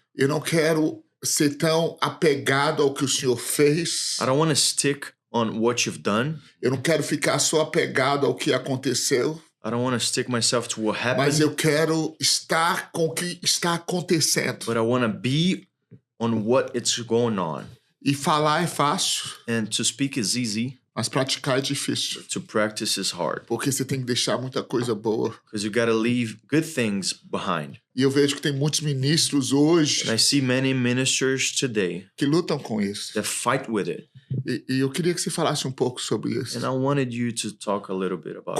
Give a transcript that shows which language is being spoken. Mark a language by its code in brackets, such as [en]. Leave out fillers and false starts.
[pt] Eu não quero ser tão apegado ao que o Senhor fez. [en] I don't want to stick on what you've done. [pt] Eu não quero ficar só apegado ao que aconteceu. [en] I don't want to stick myself to what happened. [pt] Mas eu quero estar com o que está acontecendo. [en] But I want to be on what it's going on. [pt] E falar é fácil. [en] And to speak is easy. [pt] Mas praticar é difícil. [en] To practice is hard. [pt] Porque você tem que deixar muita coisa boa. [en] Because you got to leave good things behind. [pt] E eu vejo que tem muitos ministros hoje. [en] And I see many ministers today. [pt] Que lutam com isso. [en] That fight with it. [pt] E eu queria que você falasse um pouco sobre isso. [en] And I wanted you to talk a little bit about